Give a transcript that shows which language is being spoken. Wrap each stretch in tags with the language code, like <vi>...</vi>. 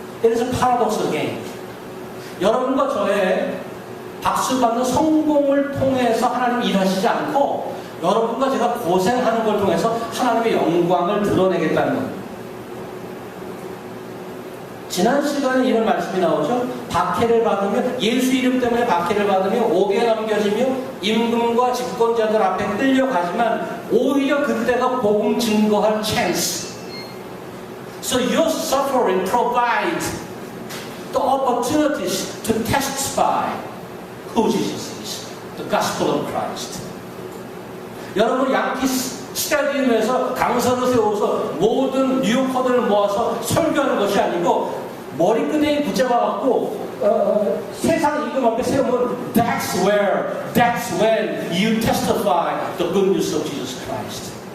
<ko>그래서 파라독스 게임. 여러분과 저의 박수받는 성공을 통해서 하나님이 일하시지 않고 여러분과 제가 고생하는 걸 통해서 하나님의 영광을 드러내겠다는 겁니다. 지난 시간에 이런 말씀이 나오죠. 박해를 받으며, 예수 이름 때문에 박해를 받으며 옥에 넘겨지며 임금과 집권자들 앞에 끌려가지만 오히려 그때가 복음 증거할 찬스.</ko> <en>So your suffering provides the opportunities to testify who Jesus is, the gospel of Christ.</en> <ko>여러분 양키 스타디움에서 강사를 세워서 모든 뉴요커들을 모아서 설교하는 것이 아니고 머리끄댕이 붙잡아갖고 세상 임금 앞에 세우면</ko> <en>that's when you testify the good news of Jesus Christ.</en>